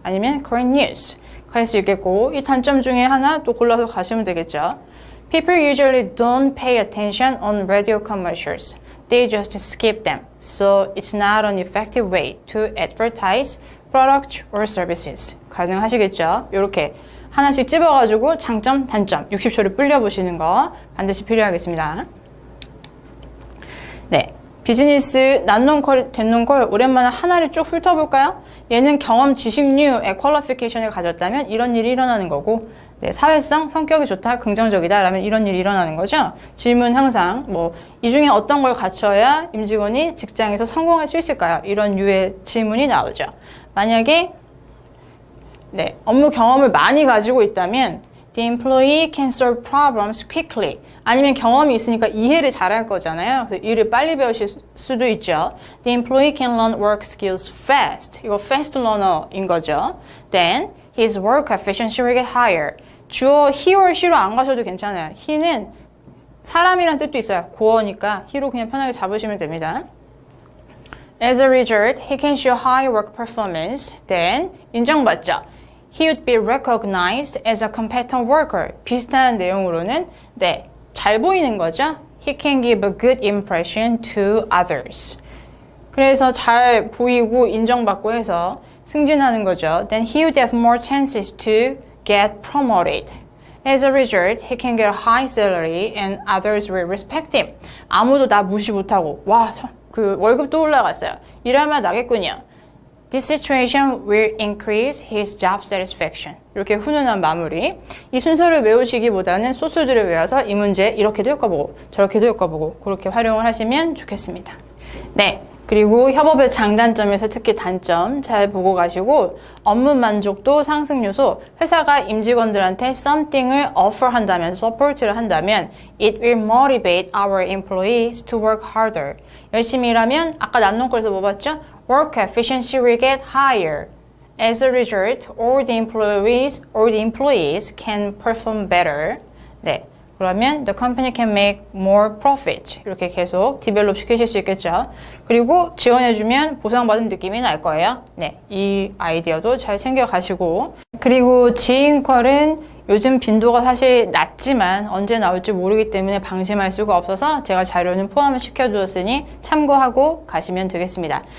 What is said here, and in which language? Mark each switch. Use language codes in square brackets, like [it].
[ko] 아니면 current news 갈 수 있겠고, 이 단점 중에 하나 또 골라서 가시면 되겠죠. [en] People usually don't pay attention on radio commercials. They just skip them, so it's not an effective way to advertise products or services. [ko] 가능하시겠죠? 이렇게 하나씩 찝어가지고 장점, 단점, 60초를 불려보시는 거 반드시 필요하겠습니다. 네, 비즈니스 난논컬, 된논컬 오랜만에 하나를 쭉 훑어볼까요? 얘는 경험, 지식류의 퀄리피케이션을 가졌다면 이런 일이 일어나는 거고, 네, 사회성, 성격이 좋다, 긍정적이다 라면 이런 일이 일어나는 거죠. 질문 항상 이 중에 어떤 걸 갖춰야 임직원이 직장에서 성공할 수 있을까요? 이런 류의 질문이 나오죠. 만약에 네, 업무 경험을 많이 가지고 있다면 [en] The employee can solve problems quickly. [ko] 아니면 경험이 있으니까 이해를 잘할 거잖아요. 그래서 일을 빨리 배우실 수도 있죠. [en] The employee can learn work skills fast. [ko] 이거 fast learner인 거죠. [en] Then his work efficiency will get higher. [ko] 주어 he or she로 안 가셔도 괜찮아요. he는 사람이란 뜻도 있어요. 고어니까 he로 그냥 편하게 잡으시면 됩니다. [en] As a result, he can show high work performance. Then [ko] 인정받죠. [en] He would be recognized as a competent worker. [ko] 비슷한 내용으로는 네, 잘 보이는 거죠. [en] He can give a good impression to others. [ko] 그래서 잘 보이고 인정받고 해서 승진하는 거죠. [en] Then he would have more chances to get promoted. As a result, he can get a high salary and others will respect him. [ko] 아무도 나 무시 못하고 와, 그 월급도 올라갔어요. 일하면 나겠군요. [en] This situation will increase his job satisfaction. [ko] 이렇게 훈훈한 마무리. 이 순서를 외우시기보다는 소스들을 외워서 이 문제 이렇게도 엮어보고 저렇게도 엮어보고 그렇게 활용을 하시면 좋겠습니다. 네, 그리고 협업의 장단점에서 특히 단점 잘 보고 가시고 업무 만족도 상승 요소, 회사가 임직원들한테 something을 offer 한다면, support를 한다면 [en] it will motivate our employees to work harder. [ko] 열심히 일하면 아까 난논거에서 뭐 봤죠? [en] Work efficiency will get higher. As a result, all the employees can perform better. [ko] 네, 그러면 [en] the company can make more profit. [ko] 이렇게 계속 디벨롭 시키실 수 있겠죠. 그리고 지원해주면 보상받은 느낌이 날 거예요. 네, 이 아이디어도 잘 챙겨가시고. 그리고 지인컬은 요즘 빈도가 사실 낮지만 언제 나올지 모르기 때문에 방심할 수가 없어서 제가 자료는 포함을 시켜두었으니 참고하고 가시면 되겠습니다.